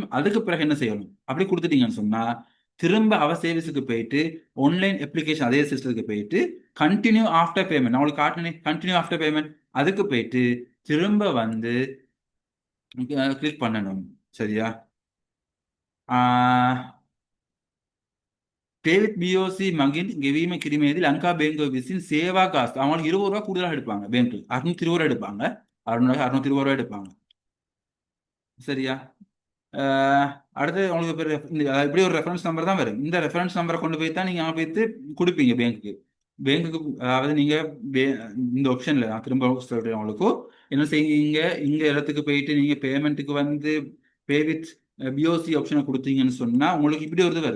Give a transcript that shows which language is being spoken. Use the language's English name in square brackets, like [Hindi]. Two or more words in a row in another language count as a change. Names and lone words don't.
[Tamil] அதுக்கு பிறகு என்ன செய்யணும், அப்படி கொடுத்துட்டீங்கன்னு சொன்னா திரும்ப அவர் சர்வீஸுக்கு போயிட்டு [English] online application [Tamil] அதே சிஸ்டத்துக்கு போயிட்டு [English] continue after payment, [Tamil] அவங்களுக்கு காட்டினேன் [English] continue after payment, [Tamil] அதுக்கு போயிட்டு திரும்ப வந்து கிளிக் பண்ணணும். சரியா? டேவிட் பிஓசி மகின் [Sinhala] ගෙවීම කිරීමේදී ලංකා බැංකුව විසින් [Tamil] சேவா காசு அவங்களுக்கு 20 ரூபா கூடுதலாக எடுப்பாங்க. பேங்க்கு 620 ரூபா எடுப்பாங்க. 620 ரூபா எடுப்பாங்க. சரியா? அடுத்து உங்களுக்கு இப்படி ஒரு [English] reference number [Tamil] தான் வரும். இந்த [English] reference number [Tamil] கொண்டு போய் தான் நீங்க அங்கே போய்த்து கொடுப்பீங்க பேங்க்குக்கு. பேங்க்குக்கு அதாவது நீங்க இந்த ஆப்ஷன்ல நான் திரும்ப சொல்றேன் உங்களுக்கு, என்ன செய்வீங்க, இங்க இடத்துக்கு போயிட்டு நீங்க பேமெண்ட்டுக்கு வந்து [English] pay with BOC option [Tamil] கொடுத்தீங்கன்னு சொன்னா உங்களுக்கு இப்படி ஒரு இது வரும்.